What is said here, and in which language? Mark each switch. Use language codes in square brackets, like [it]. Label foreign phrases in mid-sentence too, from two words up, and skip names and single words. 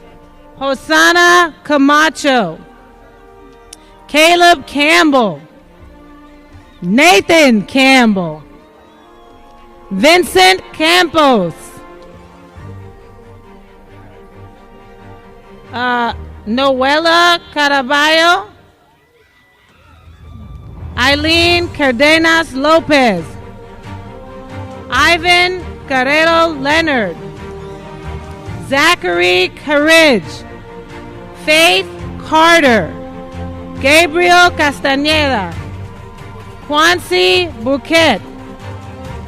[en] Hosanna Camacho. Caleb Campbell. Nathan Campbell. Vincent Campos. Noela Caraballo. Eileen Cardenas Lopez. Ivan Carrero Leonard. Zachary Courage. Faith Carter. Gabriel Castañeda. Quancy Bouquet.